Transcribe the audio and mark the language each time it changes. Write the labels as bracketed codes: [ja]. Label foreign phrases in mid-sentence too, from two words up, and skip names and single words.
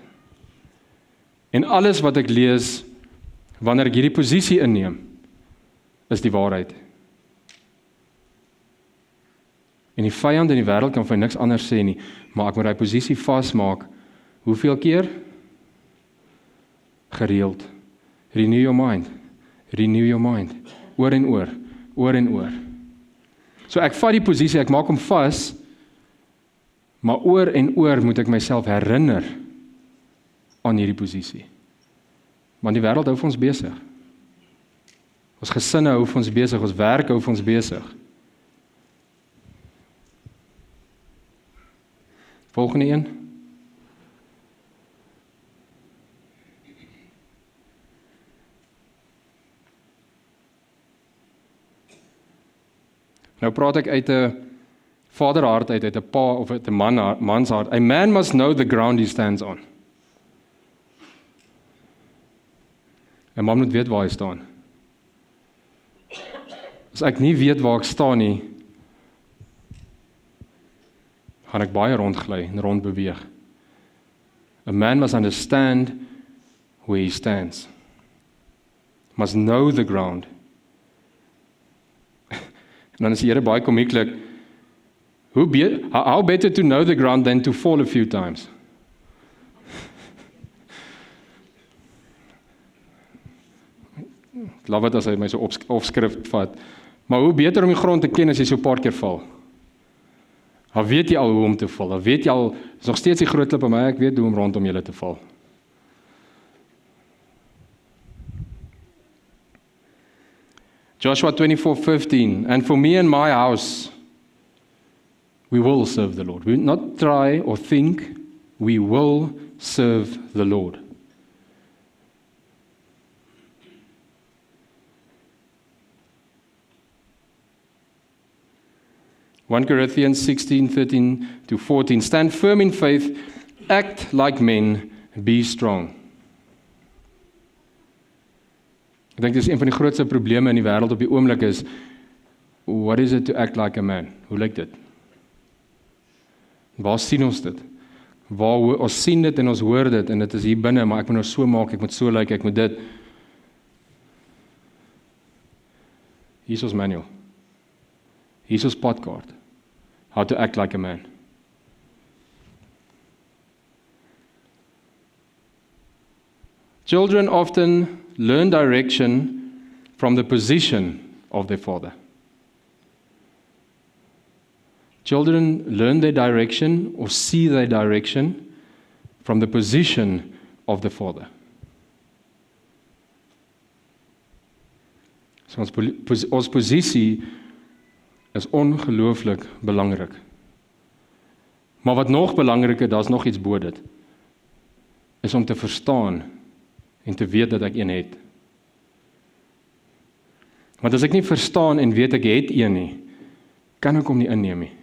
[af] En alles wat ek lees, wanneer ek hierdie posisie inneem, is die waarheid. En die vyand in die wêreld kan vir niks anders sê nie, maar ek moet daai posisie vasmaak. Hoeveel keer? Gereeld. [en] Renew your mind. Renew your mind. [af] Oor en oor. Oor en oor. So ek vat die posisie, ek maak hom vas, maar oor en oor moet ek myself herinner aan hierdie posisie. Want die wêreld hou vir ons besig. Ons gesinne hou vir ons besig, ons werk hou vir ons besig. Volgende een. Nou praat ek uit 'n vaderhart uit 'n pa of uit 'n mans hart. [en] A man must know the ground he stands on. [af] 'n Man moet weet waar hy staan. As ek nie weet waar ek staan nie, gaan ek baie rondgly en rondbeweeg. [en] A man must understand where he stands. Must know the ground. [af] En dan is die Here baie komieklik. [en] How better to know the ground than to fall a few times? [af] Ek love dit as hy my so opskrif vat. Maar hoe beter om die grond te ken as jy so 'n paar keer val? Dan weet jy al hoe om te val. Dan weet jy al, is nog steeds die groot klip, maar ek weet hoe om rondom julle te val. [en] Joshua 24:15, and for me and my house, we will serve the Lord. We will not try or think, we will serve the Lord. (1 Corinthians 16:13-14), stand firm in faith, act like men, be strong. [af] Ek dink dis een van die grootste probleme in die wêreld op die oomblik is, [en] what is it to act like a man? [af] Hoe lyk dit? Waar sien ons dit? Ons sien dit en ons hoor dit en dit is hier binne, maar ek moet nou so maak, ek moet so lyk, ek moet dit. Hier is ons manual. Hier is ons padkaart. [en] How to act like a man. Children often learn direction from the position of their father. Children learn their direction or see their direction from the position of the father. [af] So ons posisie is ongelooflik belangrik. Maar wat nog belangriker, daar's nog iets bo dit, is om te verstaan en te weet dat ek een het. Want as ek nie verstaan en weet ek het een nie, kan ek hom nie inneem nie.